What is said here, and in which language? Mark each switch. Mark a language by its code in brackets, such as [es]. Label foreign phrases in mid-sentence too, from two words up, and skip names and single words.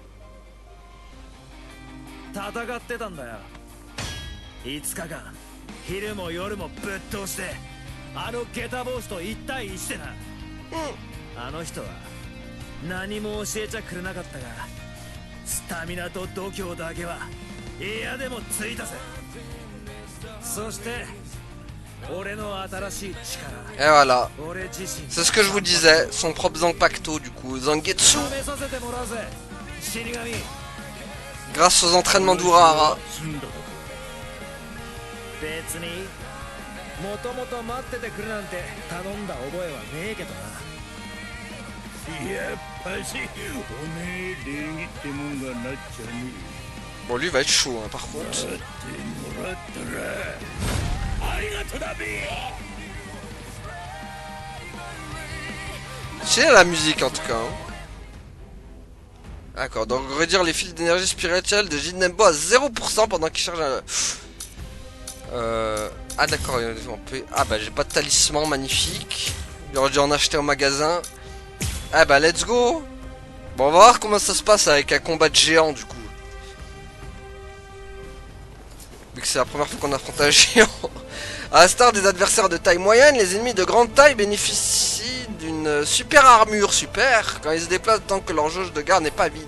[ja] 戦ってたんだよ。5日間昼も夜もぶっ通してあのゲタ坊主と1対1でな。あの人は何も教えちゃくれなかったがスタミナと度胸だけは嫌でもついたぜ。そして俺の新しい力。 [fr] Et voilà. C'est ce que je vous disais, son propre Zanpakuto du coup, Zangetsu. Grâce aux entraînements d'Urahara. 別にもともと待っててくるなんて頼んだ覚えはねえけどな。やっぱしおめえ礼儀ってもんがなっちゃねえ。 Bon lui va être chaud hein, par contre. C'est la musique en tout cas. Hein. D'accord, donc réduire les fils d'énergie spirituelle de Jinnembo à 0% pendant qu'il charge un... Ah d'accord, on peut... Ah bah j'ai pas de talisman, magnifique. J'aurais dû en acheter au magasin. Ah bah [en] let's go. [fr] Bon on va voir comment ça se passe avec un combat de géant du coup. Vu que c'est la première fois qu'on affronte un géant. À l'instar des adversaires de taille moyenne, les ennemis de grande taille bénéficient d'une super armure super quand ils se déplacent tant que leur jauge de garde n'est pas vide.